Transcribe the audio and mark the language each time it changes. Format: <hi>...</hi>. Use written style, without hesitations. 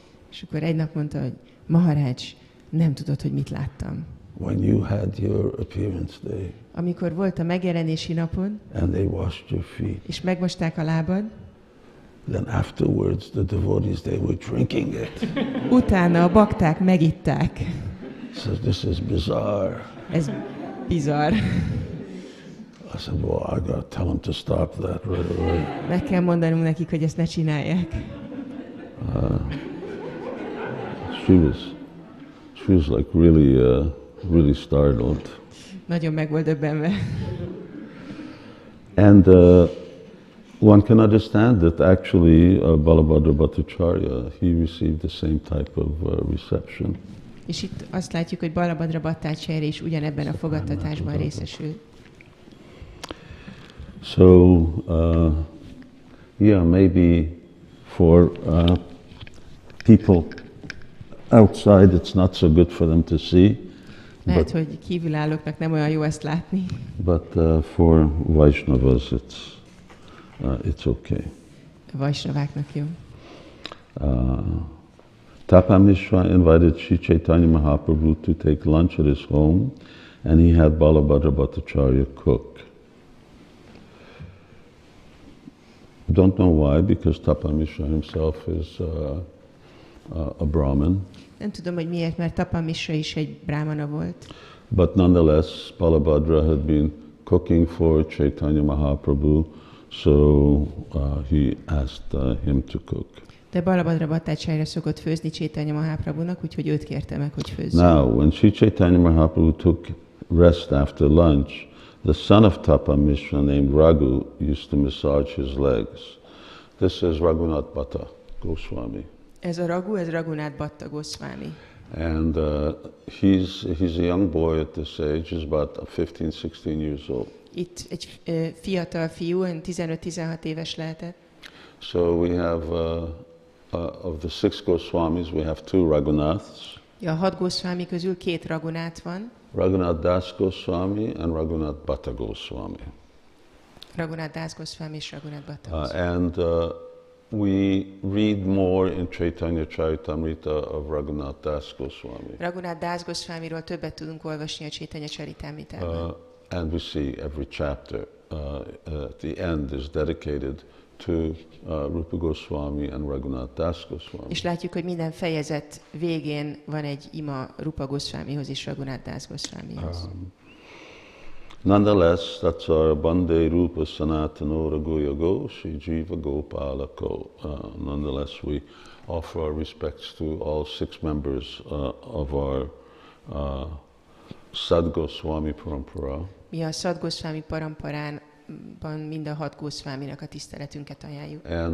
<hu>és akkor egy nap mondta, hogy Maharaj, nem tudod, hogy mit láttam.</hu> <en>When you had your appearance day,</en> <hu>Amikor volt a megjelenési napon,</hu> <en>and they washed your feet,</en> <hu>és megmosták a lábad,</hu> <en>then afterwards the devotees, they were drinking it.</en> <hu>utána a bakták megitták.</hu> <en>So this is bizarre.</en> <hu>Ez bizarr.</hu> <en>I said, well, I got to tell them to stop that right away.</en> <hu>Meg kell mondanunk nekik, hogy ezt ne csinálják.</hu> <en>She was like really startled.</en> <hu>Nagyon meg volt döbbenve.</hu> <en>And one can understand that actually Balabhadra Bhattacharya, he received the same type of reception.</en> <hu>És itt azt látjuk, hogy Balabhadra Bhattacharya is ugyanebben a fogadtatásban részesült.</hu> <en>So Yeah, maybe for people outside it's not so good for them to see,</en> <hu>Lehet, hogy kívülállóknak nem olyan jó ezt látni,</hu> <en>but for Vaishnavas it's okay.</en> <hu>a vajsnaváknak jó.</hu> <en>Tapa Mishra invited Sri Caitanya Mahaprabhu to take lunch at his home, and he had Balabhadra Bhattacharya cook. Don't know why, because Tapa Mishra himself is a Brahmin.</en> <hu>Nem tudom, hogy miért, mert Tapa Mishra is egy brámana volt.</hu> <en>But nonetheless, Balabhadra had been cooking for Caitanya Mahaprabhu, so he asked him to cook.</en> <hu>De Balabhadra Bhattacharya szokott főzni Caitanya Mahaprabhunak, úgyhogy őt kérte meg, hogy főzzön.</hu> <en>Now, when Sri Caitanya Mahaprabhu took rest after lunch, the son of Tapa Mishra named Raghu used to massage his legs. This is Raghunath Bhatta Goswami.</en> <hu>Ez a Raghu, ez Raghunath Bhatta Goswami.</hu> <en>And he's a young boy at this age, he's about 15-16 years old.</en> <hu>Itt egy fiatal fiú, 15-16 éves lehetett.</hu> <en>So we have, of the 6 Goswamis, we have 2 Raghunaths.</en> <hu>A 6 Goswami közül 2 Raghunath van.</hu> <en>Raghunath Das Goswami and Raghunath Bhatta Goswami.</en> <hu>Raghunath Das Goswami és Raghunath Bhatta Goswami.</hu> <en>And we read more in Caitanya Charitamrita of Raghunath Das Goswami.</en> <hu>Raghunath Das Goswamiról többet tudunk olvasni a Caitanya Charitamritában.</hu> <en>And we see every chapter at the end is dedicated to Rupa Goswami and Raghunath Das Goswami.</en> <hu>És látjuk, hogy minden fejezet végén van egy ima Rupa Goswamihoz és Raghunath Das Goswamihoz.</hu> <en>Nonetheless, that's our</en> <sa>Bande Rupa Sanatano Raghuyago Shri Jiva Gopalako.</sa> <en>Nonetheless, we offer our respects to all 6 members of our Sad Goswami Parampara.</en> <hu>Mi a Sad Goswami paramparánban mind a 6 Goswaminak a tiszteletünket ajánljuk.</hu>